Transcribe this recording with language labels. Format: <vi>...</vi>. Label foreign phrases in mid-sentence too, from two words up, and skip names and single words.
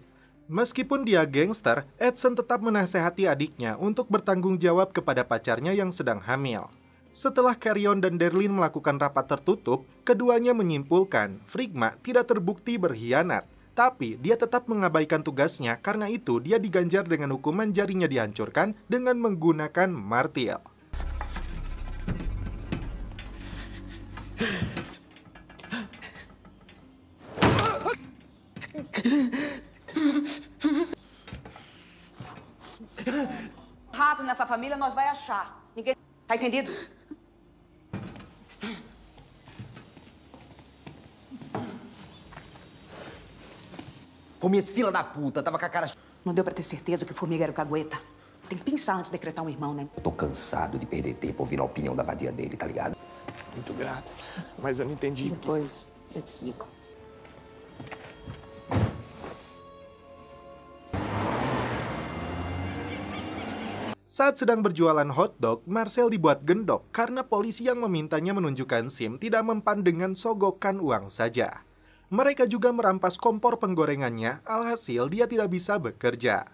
<id>Meskipun dia gangster, Edson tetap menasehati adiknya untuk bertanggung jawab kepada pacarnya yang sedang hamil. Setelah Carrion dan Darlene melakukan rapat tertutup, keduanya menyimpulkan Frigma tidak terbukti berkhianat, tapi dia tetap mengabaikan tugasnya, karena itu dia diganjar dengan hukuman jarinya dihancurkan dengan menggunakan martil.</id> <pt>Rato nessa família nós vai achar. Ninguém... Tá entendido? Pô, minha filha da puta, tava com a cara... Não deu pra ter certeza que o Formiga era o cagueta. Tem que pensar antes de decretar um irmão, né? Eu tô cansado de perder tempo ouvindo a opinião da vadia dele, tá ligado? Muito grato, mas eu não entendi. Depois eu te explico.</pt> <id>Saat sedang berjualan hotdog, Marcel dibuat gendok karena polisi yang memintanya menunjukkan SIM tidak mempan dengan sogokan uang saja. Mereka juga merampas kompor penggorengannya, alhasil dia tidak bisa bekerja.</id>